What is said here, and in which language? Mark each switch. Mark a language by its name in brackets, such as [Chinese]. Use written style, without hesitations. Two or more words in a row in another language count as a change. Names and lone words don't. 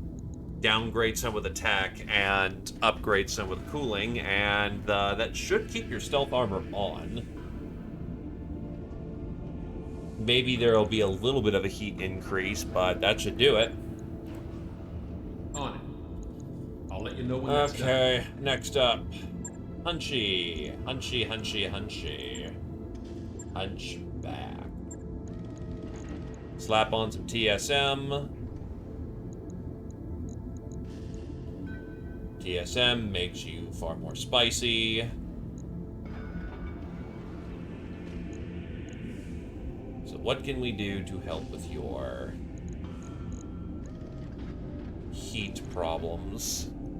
[English] Downgrade some with attack and upgrade some with cooling, and that should keep your stealth armor on. Maybe there'll be a little bit of a heat increase, but that should do it. On it. I'll let you know when that's done. Okay, next up. Hunchy. Hunchy, hunchy, hunchy. Hunchback. Slap on some TSM. TSM makes you far more spicy. So what can we do to help with your heat problems?